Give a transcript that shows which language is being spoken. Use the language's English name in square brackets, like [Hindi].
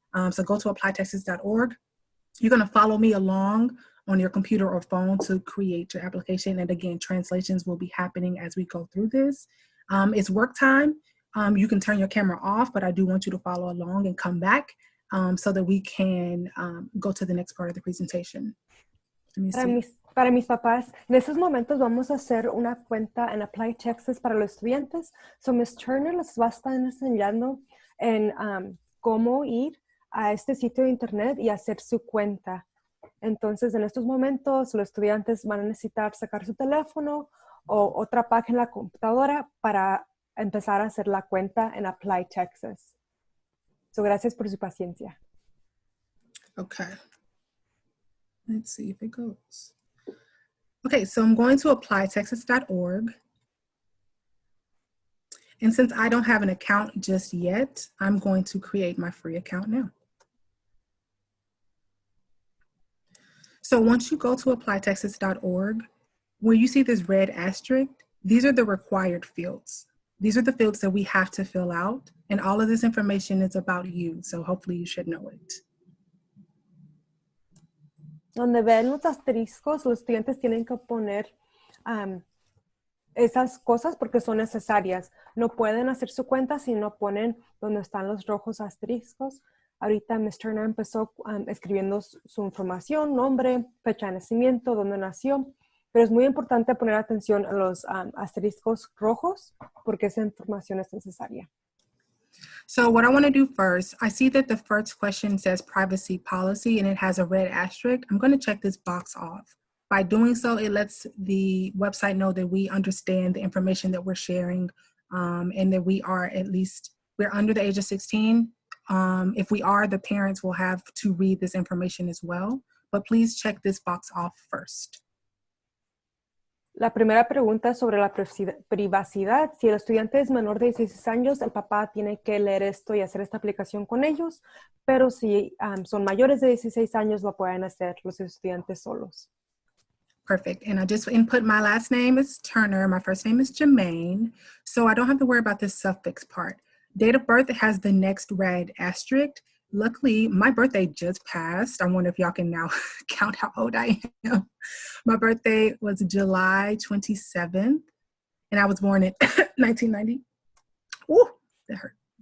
[English] So go to applytexas.org. You're going to follow me along on your computer or phone to create your application. And again, translations will be happening as we go through this. It's work time. You can turn your camera off, but I do want you to follow along and come back so that we can go to the next part of the presentation. [Spanish] Para mis papás, en estos momentos vamos a hacer una cuenta en Apply Texas para los estudiantes. So Ms. Turner les va a estar enseñando en cómo ir a este sitio de internet y hacer su cuenta. Entonces, en estos momentos, los estudiantes van a necesitar sacar su teléfono o otra página en la computadora para empezar a hacer la cuenta en Apply Texas. So, gracias por su paciencia. [English] Okay. Let's see if it goes. Okay, so I'm going to applytexas.org. And since I don't have an account just yet, I'm going to create my free account now. So once you go to applytexas.org, where you see this red asterisk, these are the required fields. These are the fields that we have to fill out, and all of this information is about you, so hopefully you should know it. [Spanish] Donde ven los asteriscos, los estudiantes tienen que poner esas cosas porque son necesarias. No pueden hacer su cuenta si no ponen donde están los rojos asteriscos. Ahorita Ms. Turner empezó escribiendo su información, nombre, fecha de nacimiento, dónde nació. Pero es muy importante poner atención a los asteriscos rojos porque esa información es necesaria. [English] So what I want to do first, I see that the first question says privacy policy and it has a red asterisk. I'm going to check this box off. By doing so, it lets the website know that we understand the information that we're sharing and that we are we're under the age of 16. If we are, the parents will have to read this information as well. But please check this box off first. [Spanish] La primera pregunta es sobre la privacidad. Si el estudiante es menor de 16 años, el papá tiene que leer esto y hacer esta aplicación con ellos, pero si son mayores de 16 años, lo pueden hacer los estudiantes solos. [English] Perfect. And I just input my last name is Turner. My first name is Jermaine. So I don't have to worry about this suffix part. Date of birth has the next red asterisk. Luckily, my birthday just passed. I wonder if y'all can now count how old I am. My birthday was July 27th, and I was born in 1990. Ooh, that hurt.